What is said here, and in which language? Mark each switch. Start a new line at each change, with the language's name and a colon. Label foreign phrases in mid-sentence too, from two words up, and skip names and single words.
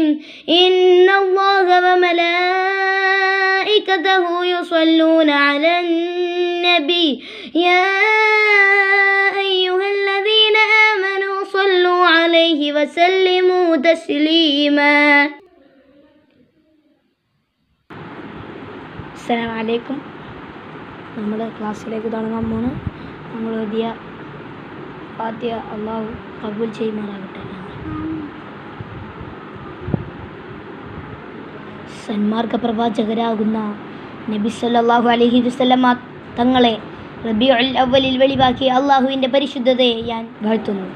Arabic: إن الله وملائكته يصلون على النبي يا أيها الذين آمنوا صلوا عليه وسلموا تسليما. السلام عليكم.
Malayalam: നമ്മൾ ക്ലാസ്സിലേക്ക് തുടങ്ങാൻ പോണ്. നമ്മൾ ഓതിയ ഫാത്തിഹ അള്ളാഹു കബൂൽ ചെയ്യുമാറാകട്ടെ. സന്മാർഗ പ്രവാചകരാകുന്ന നബി
Arabic: صلى الله عليه وسلم
Malayalam: തങ്ങളെ റബീഉൽ അവ്വലിൽ വെളിവാക്കിയ അള്ളാഹുവിൻ്റെ പരിശുദ്ധതയെ ഞാൻ വാഴ്ത്തുന്നു.